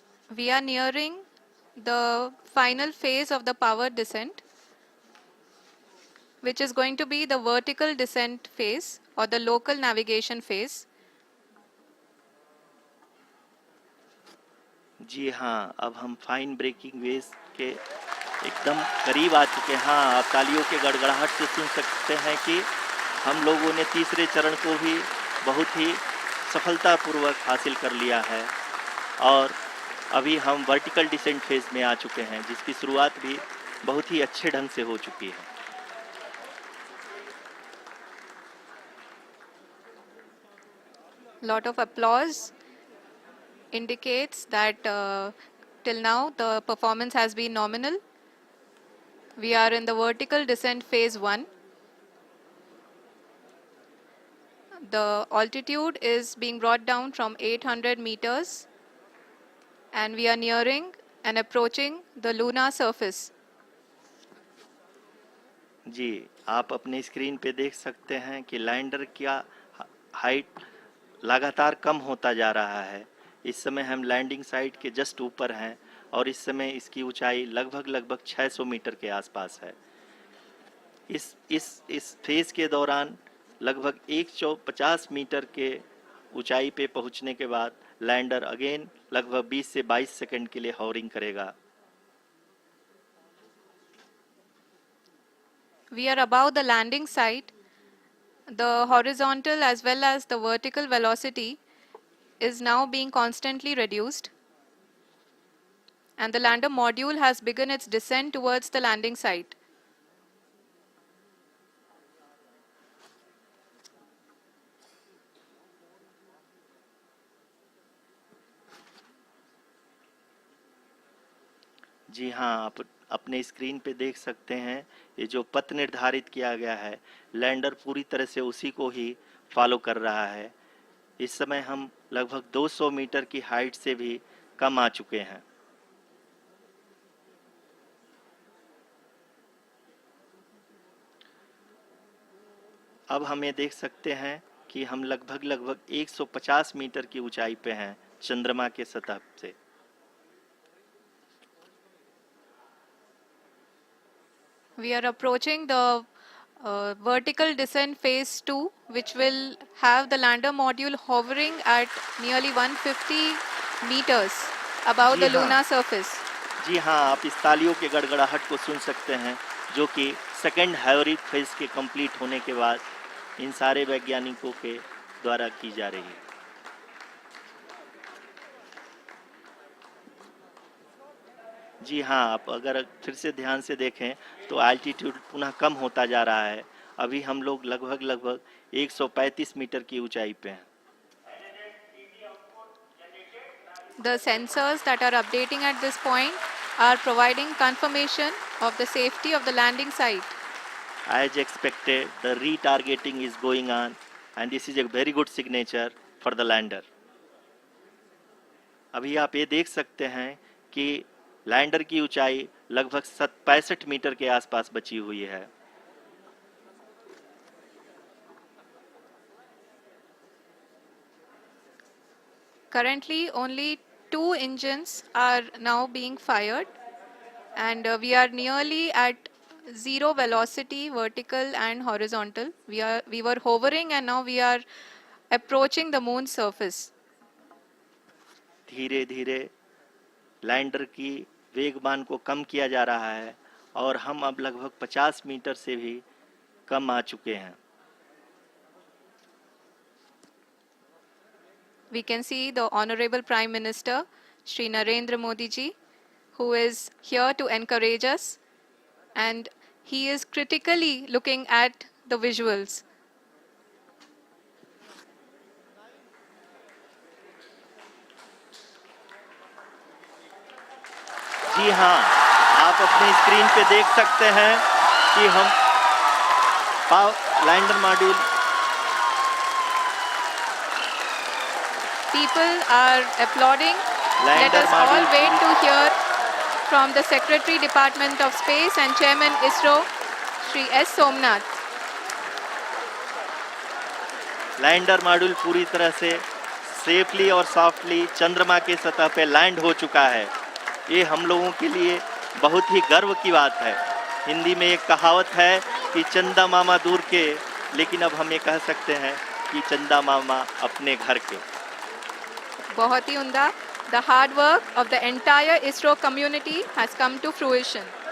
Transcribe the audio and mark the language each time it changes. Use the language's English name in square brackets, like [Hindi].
[English] We are nearing the final phase of the power descent, which is going to be the vertical descent phase or the local navigation phase. [Hindi] जी हाँ, अब हम fine breaking wave के एकदम करीब आ चुके हैं। हाँ, आप तालियों के गड़गड़ाहट से सुन सकते हैं कि हम लोगों ने तीसरे चरण को भी बहुत ही सफलतापूर्वक हासिल कर लिया है और अभी हम वर्टिकल डिसेंट फेज में आ चुके हैं, जिसकी शुरुआत भी बहुत ही अच्छे ढंग से हो चुकी है। [English] Lot of applause indicates that till now the performance has been nominal. We are in the vertical descent phase 1. The altitude is being brought down from 800 meters, and we are nearing and approaching the lunar surface. [Hindi] जी, आप अपने screen पे देख सकते हैं कि lander का height लगातार कम होता जा रहा है। इस समय हम लैंडिंग साइट के जस्ट ऊपर हैं और इस समय इसकी ऊंचाई लगभग 600 मीटर के आसपास है। इस फेज के दौरान लगभग 150 मीटर के ऊंचाई पे पहुंचने के बाद लैंडर अगेन लगभग 20 से 22 सेकंड के लिए हॉवरिंग करेगा। [English] We are above the landing site. The horizontal as well as the vertical velocity is now being constantly reduced, and the lander module has begun its descent towards the landing site. [Hindi] जी हाँ, आप अपने screen पे देख सकते हैं ये जो पथ निर्धारित किया गया है, लैंडर पूरी तरह से उसी को ही फॉलो कर रहा है। इस समय हम लगभग 200 मीटर की हाइट से भी कम आ चुके हैं। अब हम ये देख सकते हैं कि हम लगभग 150 मीटर की ऊंचाई पे हैं चंद्रमा के सतह से। [English] We are approaching the vertical descent phase 2, which will have the lander module hovering at nearly 150 meters above the lunar surface. [Hindi] जी हाँ, आप इस तालियों के गड़गड़ाहट को सुन सकते हैं, जो कि सेकेंड हैवरिक फेज के कंप्लीट होने के बाद इन सारे वैज्ञानिकों के द्वारा की जा रही है। जी हाँ, आप अगर फिर से ध्यान से देखें तो एल्टीट्यूड पुनः कम होता जा रहा है। अभी हम लोग लगभग 135 मीटर की ऊंचाई पे हैं। [English] The sensors that are updating at this point are providing confirmation of the safety of the landing site. As expected, the retargeting is going on and this is a very good signature for the lander. [Hindi] अभी आप ये देख सकते हैं कि lander की ऊंचाई लगभग 65 मीटर के आसपास बची हुई है। [English] Currently, only 2 engines are now being fired, and we are nearly at zero velocity, vertical and horizontal. We were hovering, and now we are approaching the moon's surface. [Hindi] धीरे धीरे लैंडर की वेगमान को कम किया जा रहा है और हम अब लगभग 50 मीटर से भी कम आ चुके हैं। [English] We can see the Honorable Prime Minister, Shri Narendra Modi ji, who is here to encourage us, and he is critically looking at the visuals. [Hindi] जी हाँ, आप अपनी स्क्रीन पे देख सकते हैं कि हम lander module [English] People are applauding. Let us all wait to hear from the Secretary Department of Space and Chairman ISRO, Shri S. Somnath. [Hindi] Lander module पूरी तरह से सेफली और सॉफ्टली चंद्रमा के सतह पे लैंड हो चुका है। ये हम लोगों के लिए बहुत ही गर्व की बात है। हिंदी में एक कहावत है कि चंदा मामा दूर के, लेकिन अब हम ये कह सकते हैं कि चंदा मामा अपने घर के। बहुत ही उम्दा. [English] The hard work of the entire ISRO community has come to fruition.